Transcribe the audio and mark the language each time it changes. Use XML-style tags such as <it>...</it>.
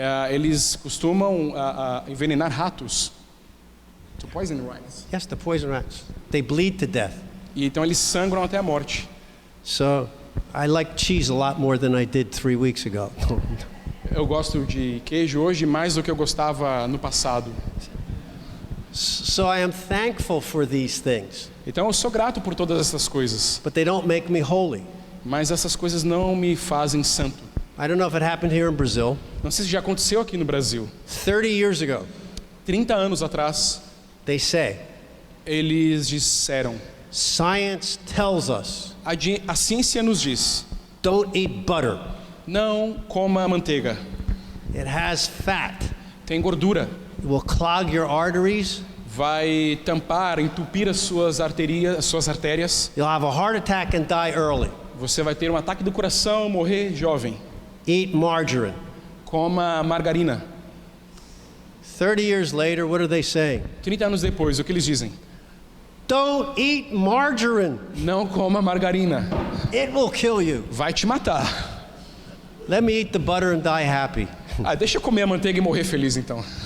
<pt>Eles costumam envenenar ratos.</pt> <en>To poison rats. Yes, to poison rats. They bleed to death.</en> <pt>E então eles sangram até a morte.</pt> <en>So I like cheese a lot more than I did 3 weeks ago.</en> <pt>Eu gosto de queijo hoje mais do que eu gostava no passado.</pt> <en>So I am thankful for these things,</en> <pt>Então eu sou grato por todas essas coisas,</pt> <en>but they don't make me holy.</en> <pt>mas essas coisas não me fazem santo.</pt> <en>I don't know if it happened here in Brazil.</en> <pt>Não sei se já aconteceu aqui no Brasil.</pt> <en>30 years ago,</en> <pt>30 anos atrás,</pt> <en>they say,</en> <pt>eles disseram:</pt> <en>science tells us,</en> <pt>a ciência nos diz,</pt> <en>don't eat butter.</en> <pt>não coma manteiga,</pt> <en>It has fat.</en> <pt>tem gordura,</pt> <en>It will clog your arteries.</en> <pt>vai tampar, entupir as suas artérias.</pt> <en>You'll have a heart attack and die early.</en> <pt>Você vai ter um ataque do coração, morrer jovem.</pt> <en>Eat margarine.</en> <pt>Coma margarina.</pt> <en>30 years later, what are they saying?</en> <pt>30 anos depois, o que eles dizem?</pt> <en>Don't eat margarine.</en> <pt>Não coma margarina,</pt> <en>It will kill you.</en> <pt>vai te matar.</pt> <en>Let me eat the butter and die happy.</en> <pt>Deixa eu comer a manteiga e morrer feliz então.</pt>